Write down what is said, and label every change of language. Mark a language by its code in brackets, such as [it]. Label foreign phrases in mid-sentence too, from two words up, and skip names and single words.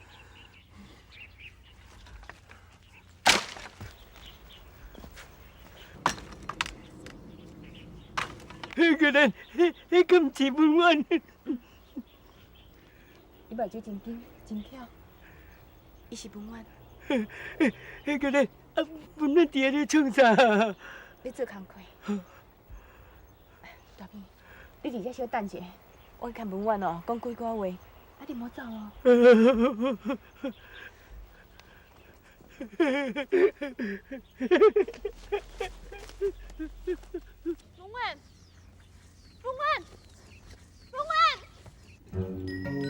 [nan] 迄个人，迄个毋是文远。伊目睭真紧真巧，伊是文远。迄个人，文远伫遐咧创啥？咧做工课。大片，你伫遮稍等者，我去看文远哦，讲几句话，啊你莫走哦。文远，文远，文远。